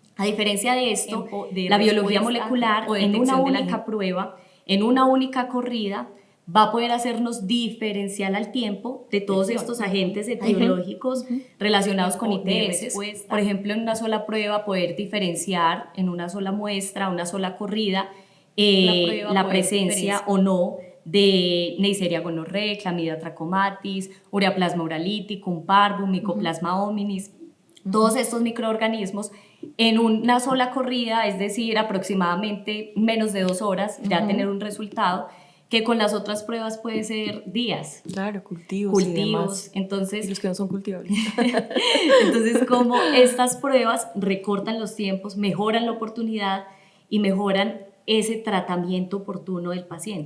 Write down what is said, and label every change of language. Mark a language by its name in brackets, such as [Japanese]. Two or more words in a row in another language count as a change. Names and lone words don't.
[Spanish] A diferencia de esto, la biología molecular en una única prueba, en una única corrida, va a poder hacernos diferencial al tiempo de todos estos agentes etiológicos relacionados con ITS. Por ejemplo, en una sola prueba poder diferenciar en una sola muestra, una sola corrida, la presencia o no de Neisseria gonorrea, Chlamydia trachomatis, Ureaplasma urolithicum, Parvum, Mycoplasma hominis. Todos estos microorganismos en una sola corrida, es decir, aproximadamente menos de 2 horas, ya tener un resultado, que con las otras pruebas puede ser días. Claro, cultivos y demás. Entonces, y los que no son cultivables. Entonces, como estas pruebas recortan los tiempos, mejoran la oportunidad y mejoran ese tratamiento oportuno del paciente.